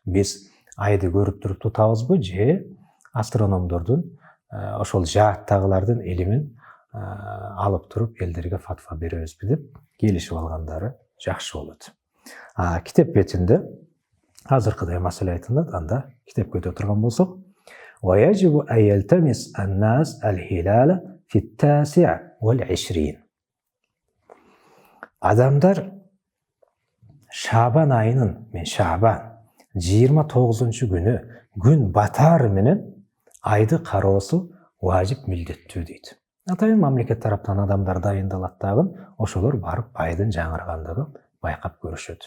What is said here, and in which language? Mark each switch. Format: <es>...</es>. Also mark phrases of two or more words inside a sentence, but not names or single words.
<ky>Биз айды көрүп туруп тутабызбы же астрономдордун ошол жааттагылардын илимин алып туруп элдерге фатва беребизби деп келишип алгандары жакшы болот. Китеп бетинде азыркыдай маселе айтылат, анда китепке өтө турган болсок,</ky> <ar>ويجب أن يلتمس الناس الهلال في 29.</ar> <ky>Адамдар Шабан айынын, Шабан 29 күнү күн батары менен айды кароосу важип милдеттүү дейт. Атайын мамлекет тараптан адамдар дайындалат дагы, ошолор барып айдын жаңыргандыгын байкап көрүшөт.</ky>